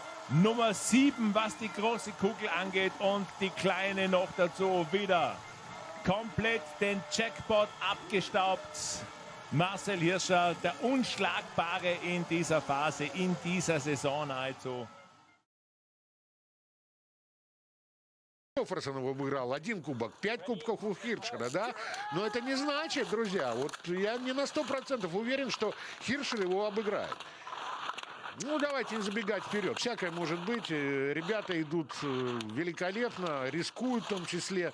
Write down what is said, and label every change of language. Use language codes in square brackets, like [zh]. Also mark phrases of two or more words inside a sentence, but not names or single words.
[de] Nummer 7, was die große Kugel angeht und die kleine noch dazu wieder. Komplett den Jackpot abgestaubt. Marcel Hirscher, der Unschlagbare in dieser Phase, in dieser Saison nahezu. [ru] Кристоферсон выиграл 1 кубок, 5 кубков у Хиршера, да? Но это не значит, друзья, вот я не на 100% уверен, что Хиршер его обыграет. Ну, давайте не забегать вперед. Всякое может быть. Ребята идут великолепно, рискуют в том числе.